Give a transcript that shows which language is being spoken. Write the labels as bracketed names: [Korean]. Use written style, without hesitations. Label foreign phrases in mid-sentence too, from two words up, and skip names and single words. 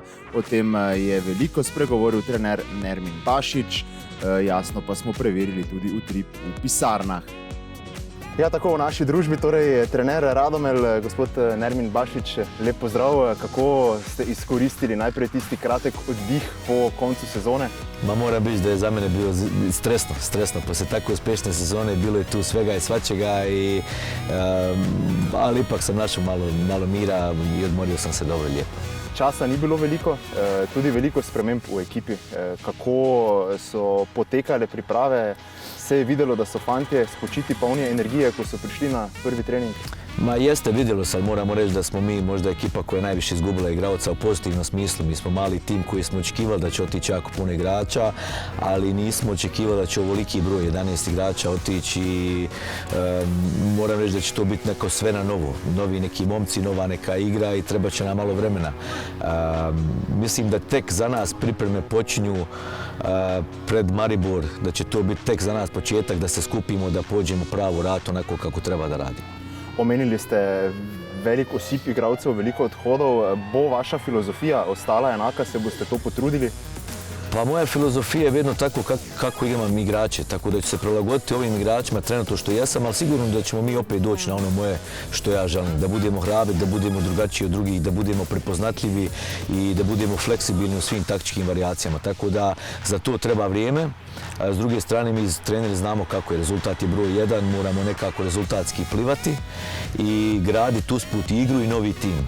[Slovenian] O tem je veliko spregovoril trener Nermin Bašić, jasno pa smo preverili tudi utrip v pisarnah. Ja, tako v naši družbi, torej trener Radomelj, gospod Nermin Bašić, lep pozdrav. Kako ste izkoristili najprej tisti kratek oddih po koncu sezone? [Bosnian] Moram reći da je za mene bilo stresno. Poslije tako uspješne sezone bilo je tu svega i svačega, ali ipak sam našao malo mira i odmorio sam se dobro lijepo. [Slovenian] Časa ni bilo veliko, tudi veliko sprememb v ekipi. Kako so potekale priprave? Se je videlo, da so fantje spočiti polni energije, ko su prišli na prvi trening? [Bosnian] Jeste, vidjelo se, moramo reći da smo mi možda ekipa koja je najviše izgubila igraoca u pozitivnom smislu. Mi smo mali tim koji smo očekivali da će otići jako puno igrača, ali nismo očekivali da će ovoliki broj 11 igrača otići i moram reći da će to biti neko sve na novo. Novi neki momci, nova neka igra i treba će nam malo vremena. Mislim da tek za nas pripreme počinju pred Maribor, da će to biti tek za nas početak da se skupimo, da pođemo pravu rat onako kako treba da radimo. [Slovenian] Omenili ste velik osip igralcev, veliko odhodov. Bo vaša filozofija ostala enaka, se boste to potrudili? [Bosnian] Pa moja filozofija je vedno tako kako imam igrače, tako da ću se prilagoditi ovim igračima trenutno što jesam, ali sigurno da ćemo mi opet doći na ono moje što ja želim. Da budemo hrabri, da budemo drugačiji od drugih, da budemo prepoznatljivi i da budemo fleksibilni u svim taktičkim varijacijama. Tako da za to treba vrijeme. S druge strane, mi treneri znamo kako je rezultat je broj 1, moramo nekako rezultatski plivati i graditi usput igru i novi tim.